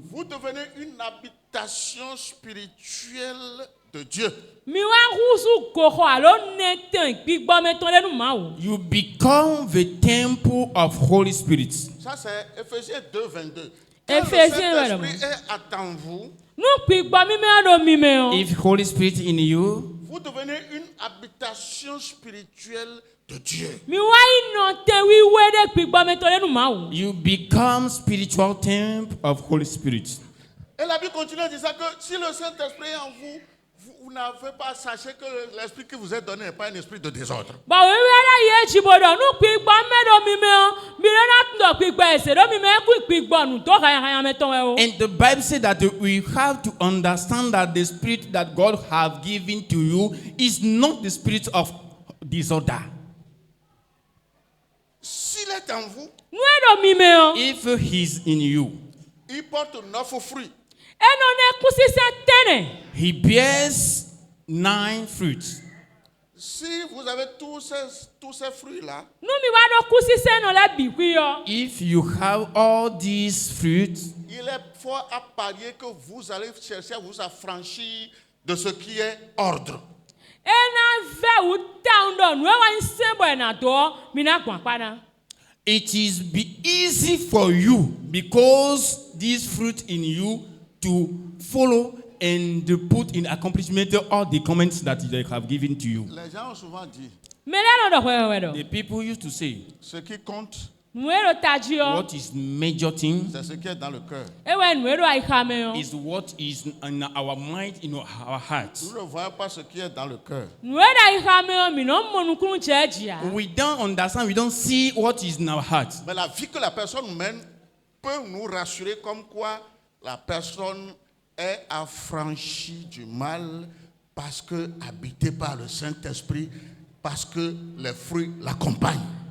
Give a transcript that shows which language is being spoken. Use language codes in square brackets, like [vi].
[fr] vous devenez une habitation spirituelle de Dieu. [fon] Mi wa husu goxɔ alo nete kpigbɔmɛtɔ ɖe nu mawu. [en] you become the temple of Holy Spirit. [fr] Ça, c'est Éphésiens 2, 22. Éphésiens, Quand le madame. Saint-Esprit est en vous, [fon] Nu kpigbɔ mimɛ ɖo mimɛ. [en] If Holy Spirit in you, [fr] vous devenez une habitation spirituelle de Dieu. [fon] Mi wa yi nɔ te wiwe ɖe kpigbɔmɛtɔ ɖe nu mawu. [en] you become spiritual temple of Holy Spirit. [fr] Et la Bible continue en disant que si le Saint-Esprit est en vous, vous n'avez pas, sachez que l'esprit qui vous est donné n'est pas un esprit de désordre. [fon] Bɔn wiwe ɖe ye tsi bo ɖɔ nu kpigbɔmɛ ɖo mimɛ o. Mi ɖe na tɔ kpigbɔ ese ɖo mimɛ ku kpigbɔ nu tɔ hayahayamɛtɔ o. [en] And the Bible said that we have to understand that the spirit that God have given to you is not the spirit of disorder. [fr] S'il est en vous, [fon] Nu ɖo mimɛ o. [en] If he's in you, [fr] il porte 9 fruits. [fon] Enɔ ne kusisɛ tɛnɛ. [en] he bears 9 fruits. [fr] Si vous avez tous ces fruits-là, [fon] Nu mi wa ɖo kusisɛ nɔ le bikui yɔ. [en] If you have all these fruits, [fr] il est fort à parier que vous allez chercher à vous affranchir de ce qui est ordre. [fon] Ena vɛ wu ta ŋdɔ nu ewa ŋu se bɔ ena dɔ mi na gbɔn kpa [en] it is be easy for you because this fruit in you to follow and to put in accomplishment all the comments that they have given to you. [fr] Les gens ont souvent dit, [fon] Mɛ lɛ nɔ dɔ hwɛhwɛ dɔ. [en] The people used to say, [fr] ce qui compte, [fon] Nu eɖo ta dzi yɔ. [en] what is major thing [fr] c'est ce qui est dans le cœur. [fon] Ewɔ nu eɖo ayixame yɔ. [en] is what is in our mind, in our hearts. [fr] Nous ne voyons pas ce qui est dans le cœur. [fon] Nu eɖo ayixame yɔ mi nɔ mɔ nukunu tse dzia. [en] We don't understand, we don't see what is in our hearts. [fr] Mais la vie que la personne mène peut nous rassurer comme quoi la personne est affranchie du mal parce que habitée par le Saint-Esprit, parce que les fruits l'accompagnent.